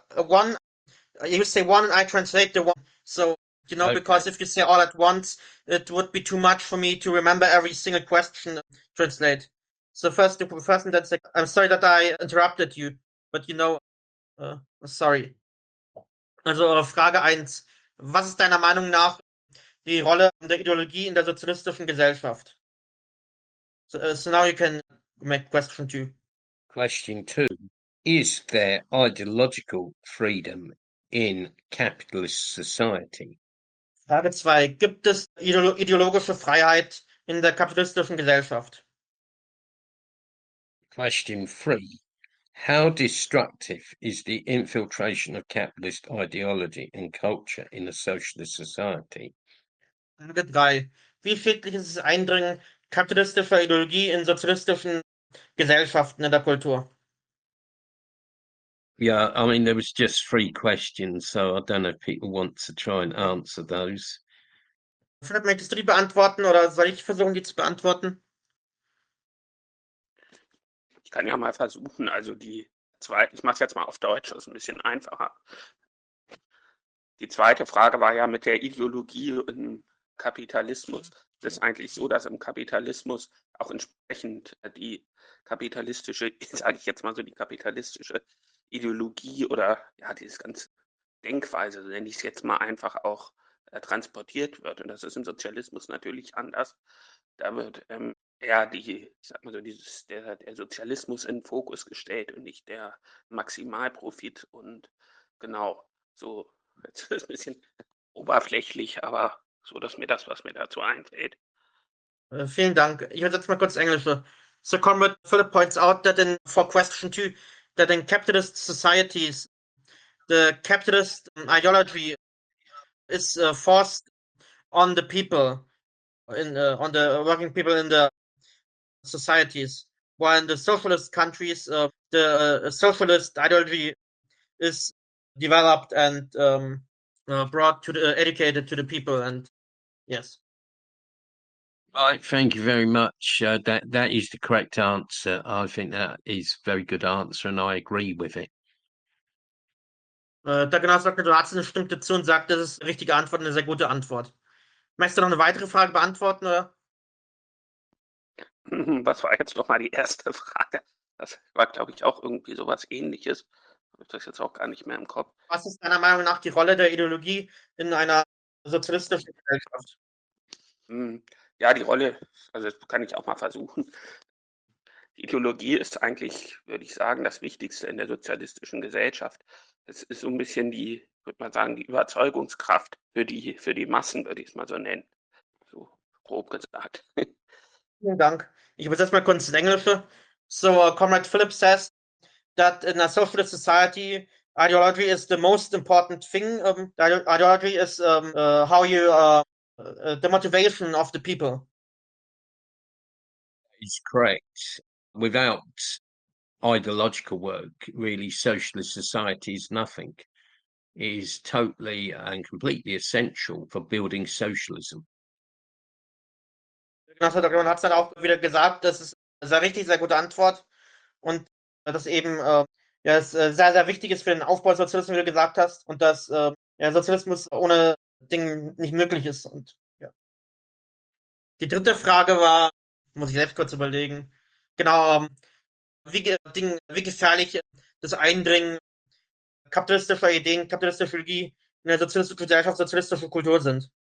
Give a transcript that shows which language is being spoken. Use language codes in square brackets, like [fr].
[en] One, you say one, and I translate the one. So, Okay. because if you say all at once, it would be too much for me to remember every single question translate. So first, the person that's like, I'm sorry that I interrupted you, but sorry. [de] Also Frage 1. Was ist deiner Meinung nach die Rolle der Ideologie in der sozialistischen Gesellschaft? [en] So now you can make question 2. Question 2, is there ideological freedom in capitalist society? [de] Frage 2. Gibt es ideologische Freiheit in der kapitalistischen Gesellschaft? [en] Question 3, how destructive is the infiltration of capitalist ideology and culture in a socialist society? [de] Frage 3. Wie schädlich ist das Eindringen kapitalistischer Ideologie in sozialistischen Gesellschaften in der Kultur? [en] Yeah, I mean, there was just 3 questions, so I don't know if people want to try and answer those. [de] Philipp, möchtest du die beantworten oder soll ich versuchen, die zu beantworten? Ich kann ja mal versuchen, also die zweite, ich mache es jetzt mal auf Deutsch, das ist ein bisschen einfacher. Die zweite Frage war ja mit der Ideologie im Kapitalismus. Es ist eigentlich so, dass im Kapitalismus auch entsprechend die kapitalistische, sage ich jetzt mal so, die kapitalistische Ideologie oder ja, dieses ganze Denkweise, nenne ich es jetzt mal einfach auch transportiert wird. Und das ist im Sozialismus natürlich anders. Da wird eher ich sag mal so, der Sozialismus in den Fokus gestellt und nicht der Maximalprofit. Und genau, so, jetzt ist es ein bisschen oberflächlich, aber so, dass mir das, was mir dazu einfällt. Vielen Dank. Ich übersetze mal kurz Englisch. [en] So Comrade Philip points out that for question 2, that in capitalist societies, the capitalist ideology is forced on the people, on the working people in the societies, while in the socialist countries, the socialist ideology is developed and brought to educated to the people. And yes. Right, thank you very much. That is the correct answer. I think that is a very good answer, and I agree with it. [de] Der Genosse Hudson stimmt dazu und sagt, das ist die richtige Antwort, eine sehr gute Antwort. Möchtest du noch eine weitere Frage beantworten, oder? Was war jetzt nochmal die erste Frage? Das war, glaube ich, auch irgendwie sowas Ähnliches. Habe ich das jetzt auch gar nicht mehr im Kopf. Was ist deiner Meinung nach die Rolle der Ideologie in einer sozialistischen Gesellschaft? Ja, die Rolle, also das kann ich auch mal versuchen. Die Ideologie ist eigentlich, würde ich sagen, das Wichtigste in der sozialistischen Gesellschaft. Es ist so ein bisschen würde man sagen, die Überzeugungskraft für die Massen, würde ich es mal so nennen. So, grob gesagt. Vielen Dank. Ich übersetze mal kurz ins Englische. [en] So, Comrade Phillips says that in a socialist society, ideology is the most important thing. Ideology is how you the motivation of the people. Is correct. Without ideological work, really, socialist society is nothing. It is totally and completely essential for building socialism. [de] Genosse Dr. hat es dann auch wieder gesagt, das ist sehr richtig, sehr gute Antwort. Und das eben ja, es sehr, sehr wichtig ist für den Aufbau des Sozialismus, wie du gesagt hast, und dass ja, Sozialismus ohne Ding nicht möglich ist. Und ja. Die dritte Frage war, muss ich selbst kurz überlegen, genau, wie gefährlich das Eindringen kapitalistischer Ideen, kapitalistischer Ideologie in der sozialistischen Gesellschaft, sozialistische Kultur sind.